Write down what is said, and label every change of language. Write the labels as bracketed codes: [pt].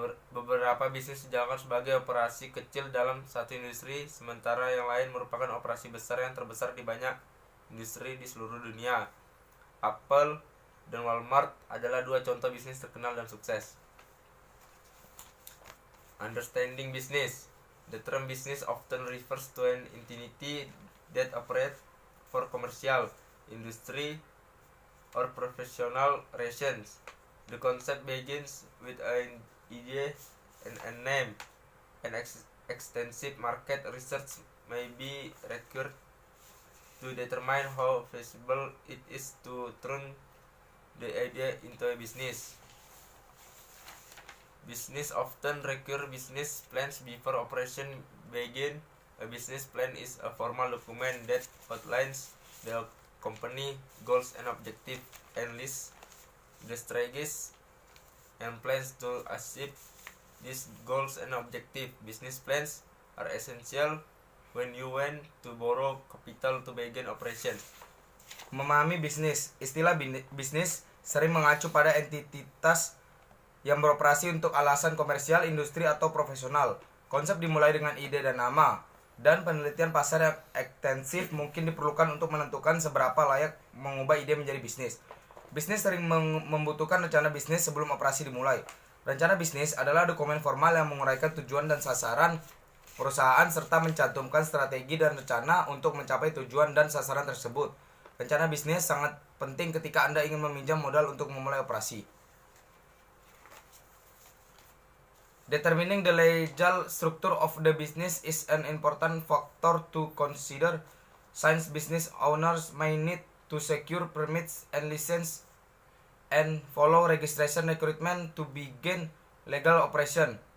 [id] Beberapa bisnis dijalankan sebagai operasi kecil dalam satu industri, sementara yang lain merupakan operasi besar yang terbesar di banyak industri di seluruh dunia. Apple dan Walmart adalah dua contoh bisnis terkenal dan sukses. [en] Understanding business. The term business often refers to an entity that operates for commercial, industry, or professional reasons. The concept begins with an idea and a name. An extensive market research may be required to determine how feasible it is to turn the idea into a business. Business often require business plans before operation begin. A business plan is a formal document that outlines the company goals and objectives and lists the strategies and plans to achieve these goals and objectives. Business plans are essential when you want to borrow capital to begin operation. [id] Memahami bisnis. Istilah bisnis sering mengacu pada entitas yang beroperasi untuk alasan komersial, industri, atau profesional. Konsep dimulai dengan ide dan nama, dan penelitian pasar yang ekstensif mungkin diperlukan untuk menentukan seberapa layak mengubah ide menjadi bisnis. Bisnis sering membutuhkan rencana bisnis sebelum operasi dimulai. Rencana bisnis adalah dokumen formal yang menguraikan tujuan dan sasaran perusahaan serta mencantumkan strategi dan rencana untuk mencapai tujuan dan sasaran tersebut. Rencana bisnis sangat penting ketika Anda ingin meminjam modal untuk memulai operasi. [en] Determining the legal structure of the business is an important factor to consider, since business owners may need to secure permits and licenses and follow registration recruitment to begin legal operation.